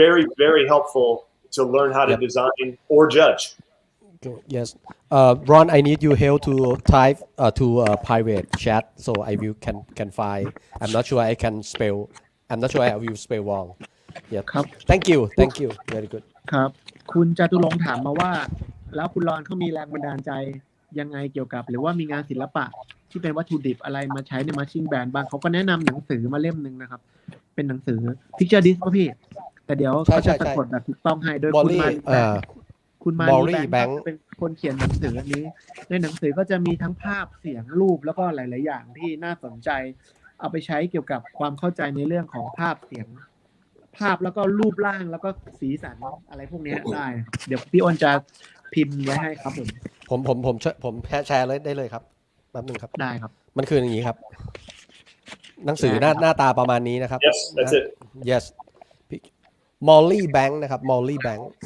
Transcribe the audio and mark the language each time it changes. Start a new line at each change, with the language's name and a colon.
English: very, very helpful to learn how to Yep. design or judge. Okay, yes. Ron, I need you help to type to private chat so I will can find. I'm not sure I can spell. I'm not sure I will spell wrong. Yep.
Thai: ครับ
English: Thank you. Thank you. Very good.
Thai: ครับ คุณจตุรงค์ถามมาว่า แล้วคุณรอนเขามีแรงบันดาลใจยังไงเกี่ยวกับ หรือว่ามีงานศิลปะที่เป็นวัตถุดิบอะไรมาใช้ในมาร์ชิ่งแบนด์บ้างเขาก็แนะนำหนังสือมาเล่มหนึ่งนะครับ เป็นหนังสือ Picture Disc ป่ะพี่ แต่เดี๋ยวเขาจะสะกดแบบถูกต้องให้โดยคุณ
English: Molly
Thai: คุณมา
English: Molly
Thai: นีแบง
English: Bank
Thai: ค์เป็นคนเขียนหนังสืออันนี้ ในหนังสือก็จะมีทั้งภาพเสียงรูปแล้วก็หลายๆอย่างที่น่าสนใจ เอาไปใช้เกี่ยวกับความเข้าใจในเรื่องของภาพเสียง ภาพแล้วก็รูปร่างแล้วก็สีสันอะไรพวกนี้ได้ครับเดี๋ยวพี่อ้นจะพิมพ์ไว้ให้ครับ ผมแชร์เลยได้เลยครับแป๊บนึงครับ ได้ครับ มันคืออย่างนี้ครับ หนังสือหน้าตาประมาณนี้นะครับ
English: Yes, that's it. Yes
Thai: Molly Bank นะครับ Molly Bank